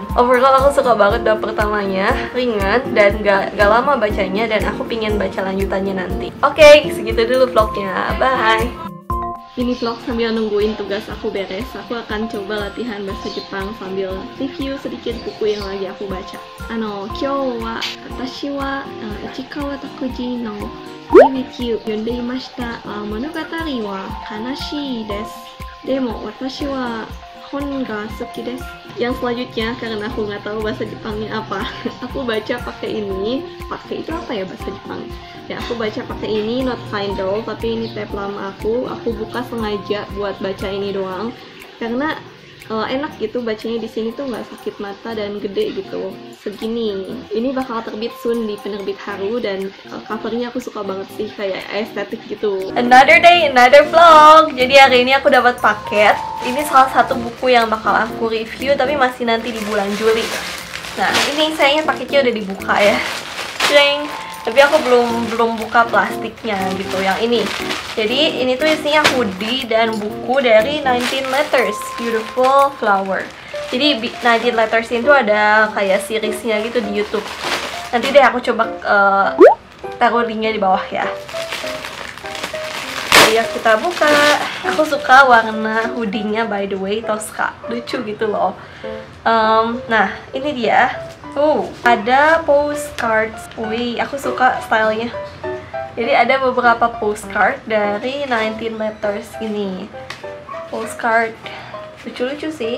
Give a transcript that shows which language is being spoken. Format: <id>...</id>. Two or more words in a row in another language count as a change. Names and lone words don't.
<id>Overall aku suka banget bab pertamanya, ringan dan gak lama bacanya, dan aku pingin baca lanjutannya nanti. Oke, segitu dulu vlognya, bye. Ini vlog sambil nungguin tugas aku beres. Aku akan coba latihan bahasa Jepang sambil review sedikit buku yang lagi aku baca.</id> <ja>今日は私は市川拓司のBe With You読んでいました. 物語は悲しいです。でも私は本が好きです.</ja> <id>Yang selanjutnya, karena aku nggak tahu bahasa Jepangnya apa, aku baca pakai ini. Pakai itu apa ya bahasa Jepang? Ya, aku baca pakai ini, not Kindle, tapi ini tab lama aku buka sengaja buat baca ini doang karena enak gitu bacanya di sini tuh nggak sakit mata dan gede gitu, segini. Ini bakal terbit soon di penerbit Haru dan covernya aku suka banget sih, kayak estetik gitu.</id> <en>Another day, another vlog.</en> <id>Jadi hari ini aku dapat paket. Ini salah satu buku yang bakal aku review tapi masih nanti di bulan Juli. Nah, ini sayangnya paketnya udah dibuka ya. Jeng. Tapi aku belum buka plastiknya gitu, yang ini. Jadi ini tuh isinya hoodie dan buku dari 19 Letters Beautiful Flower. Jadi 19 Letters itu ada kayak seriesnya gitu di YouTube. Nanti deh aku coba taruh linknya di bawah ya. Ayo kita buka. Aku suka warna hoodie-nya</id> <en>by the way,</en> <id>Tosca. Lucu gitu loh. Nah, ini dia. Ada postcards. Wih, aku suka stylenya. Jadi ada beberapa postcard dari 19 Letters ini. Postcard lucu-lucu sih.</id>